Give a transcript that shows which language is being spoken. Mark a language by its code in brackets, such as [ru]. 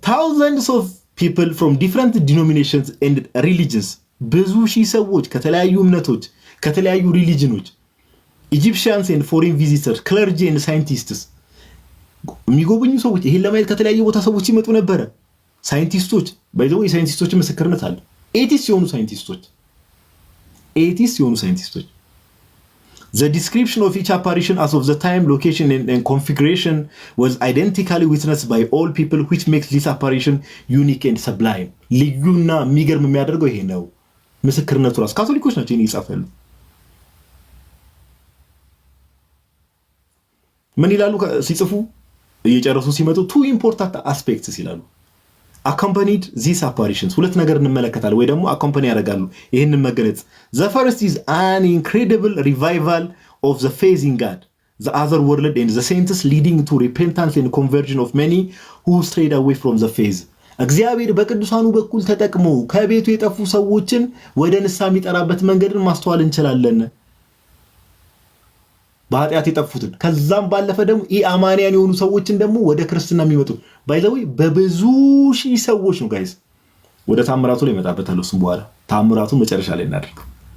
[en] thousands of people from different denominations and religions [am] ብዙ ሺህ ሰዎች ከተለያዩ እምነቶች ከተለያዩ ሪሊጅኖች [en] Egyptians and foreign visitors, clergy and scientists [am] የሚጎበኙ ሰዎች ይሄን ለማየት ከተለያየ ቦታ ሰዎች ይመጡ ነበር። ሳይንቲስቶች ባይዘው የሳይንቲስቶች ምስክርነት አለ። ኤቲስት የሆኑ ሳይንቲስቶች ኤቲስት የሆኑ ሳይንቲስቶች [en] the description of each apparition as of the time, location and configuration was identically witnessed by all people, which makes this apparition unique and sublime. [am] ልዩና የሚገርም የሚያደርገው ይሄ ነው። ምስክርነቱ ራሱ ካቶሊኮች ናቸው ይሄን ይጻፋሉ። ምን ይላሉ ሲጽፉ እየጨረሱ ሲመጡ [en] two important aspects ይላሉ። accompanied these apparitions [am] ሁለት ነገር እንመለከታለን ወይ ደግሞ accompany ያደርጋሉ ይሄንን መገለጽ [en] the first is an incredible revival of the faith in God, the other world and the saints, leading to repentance and conversion of many who strayed away from the faith. [am] እግዚአብሔር በቅዱሳኑ በኩል ተጠቅሞ ከቤቱ የጠፉ ሰዎችን ወደ ንስሐ የሚጠራበት መንገድን ማስተዋል እንችላለን። በኃጢአት የጠፉትን ከዛም ባለፈ ደግሞ ኢአማንያን የሆኑ ሰዎችን ደግሞ ወደ ክርስትና የሚመጡ ባይዘው በብዙ ሺህ ሰዎች ነው ጋይስ። ወደ ታምራቱ ላይ መጣበታለሁ እሱም በኋላ ታምራቱን መጨረሻ ላይ እናደርገው።